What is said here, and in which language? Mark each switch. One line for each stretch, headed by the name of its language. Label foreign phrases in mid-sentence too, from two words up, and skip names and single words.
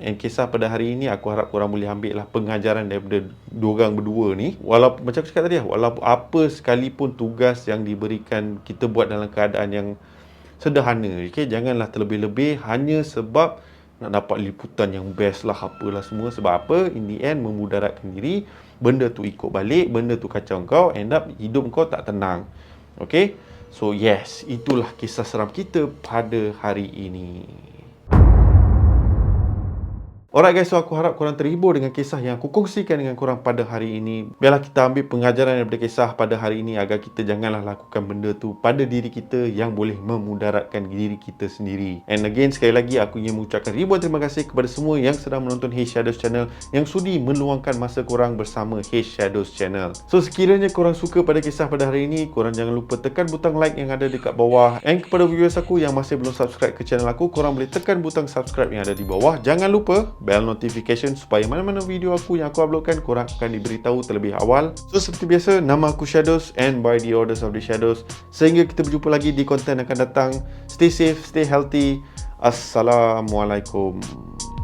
Malay: Dan kisah pada hari ini, aku harap korang boleh ambil lah pengajaran daripada diorang berdua ni. Walaupun macam aku cakap tadi, walaupun apa sekalipun tugas yang diberikan, kita buat dalam keadaan yang sederhana. Okay? Janganlah terlebih-lebih hanya sebab nak dapat liputan yang best lah, apalah semua. Sebab apa?
English: In the end,
Malay: memudaratkan diri. Benda tu ikut balik, benda tu kacau kau,
English: end up
Malay: hidup kau tak tenang. Okay?
English: So yes,
Malay: itulah kisah seram kita pada hari ini.
English: Alright guys, so
Malay: aku harap korang terhibur dengan kisah yang aku kongsikan dengan korang pada hari ini. Biarlah kita ambil pengajaran daripada kisah pada hari ini agar kita janganlah lakukan benda tu pada diri kita yang boleh memudaratkan diri kita sendiri.
English: And again,
Malay: sekali lagi aku ingin mengucapkan ribuan terima kasih kepada semua yang sedang menonton Hey Shadows Channel, yang sudi meluangkan masa korang bersama Hey Shadows Channel. So sekiranya korang suka pada kisah pada hari ini, korang jangan lupa tekan butang like yang ada dekat bawah. And kepada viewers aku yang masih belum subscribe ke channel aku, korang boleh tekan butang subscribe yang ada di bawah. Jangan lupa
English: bell notification
Malay: supaya mana-mana video aku yang aku uploadkan korang akan diberitahu terlebih awal. So seperti biasa, nama aku Shadows
English: and by the orders of the Shadows.
Malay: Sehingga kita berjumpa lagi di konten yang akan datang.
English: Stay safe, stay healthy. Assalamualaikum.